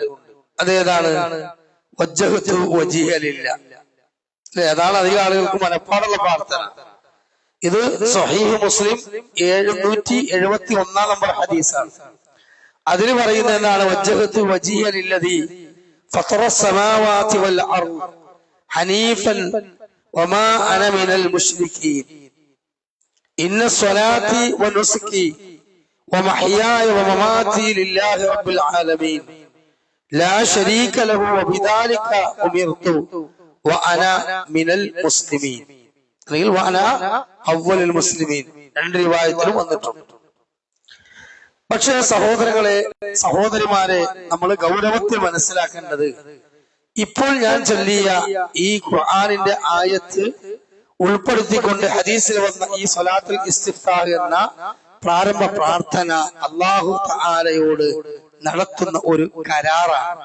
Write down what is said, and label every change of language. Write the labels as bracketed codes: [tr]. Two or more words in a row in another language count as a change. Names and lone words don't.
[ml] അതേതാണ്? [ar] وجهت وجهي لله. [ml] അതാണ് അധികം ആളുകൾക്ക് മനപ്പാടുള്ള പ്രാർത്ഥന. ഇത് സ്വഹീഹ് മുസ്ലിം 771 നമ്പർ ഹദീസാണ്. അതിന് പറയുന്നത് എന്താണ്? [ar] وجهت وجهي للذي فطر السماوات والأرض حنيفا وما أنا من المشركين إن صلاتي ونسكي ومحياي ومماتي لله رب العالمين لا شريك له وبذلك أمرت وأنا من المسلمين. وأنا أول المسلمين. [ml] രണ്ട് റിവായത്തിലും വന്നിട്ടുണ്ട്. പക്ഷേ സഹോദരങ്ങളെ, സഹോദരിമാരെ, നമ്മൾ ഗൗരവത്തിൽ മനസ്സിലാക്കേണ്ടത്, ഇപ്പോൾ ഞാൻ ചൊല്ലിയ ഈ ഖുർആനിന്റെ ആയത്ത് ഉൾപ്പെടുത്തിക്കൊണ്ട് ഹദീസിൽ വന്ന ഈ [ar] صلاة الاستفتاح [ml] എന്ന പ്രാരംഭ പ്രാർത്ഥന [ar] الله تعالى [ml] നടത്തുന്ന ഒരു കരാറാണ്.